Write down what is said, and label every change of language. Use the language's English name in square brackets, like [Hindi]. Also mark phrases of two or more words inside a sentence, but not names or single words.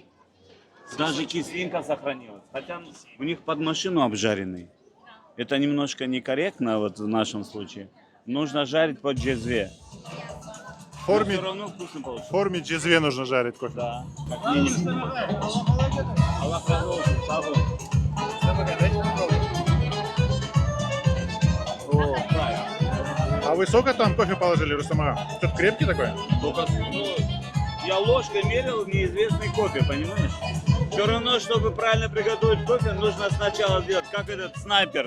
[Russian] Даже кислинка сохранилась. Хотя у них под машину обжаренный. Это немножко некорректно вот в нашем случае. Нужно жарить под джезве. В форме, Все равно вкусно в получится. форме джезве нужно жарить кофе. Да, как минимум. [Turkish] Allah razı olsun, sağ olun. [Russian] Дайте попробовать. О, правильно. А вы сколько там кофе положили, Рустам ага? Что-то крепкий такой? Только, ну, я ложкой мерил неизвестный кофе, понимаешь? Все равно, чтобы правильно приготовить кофе, нужно сначала сделать, как этот снайпер.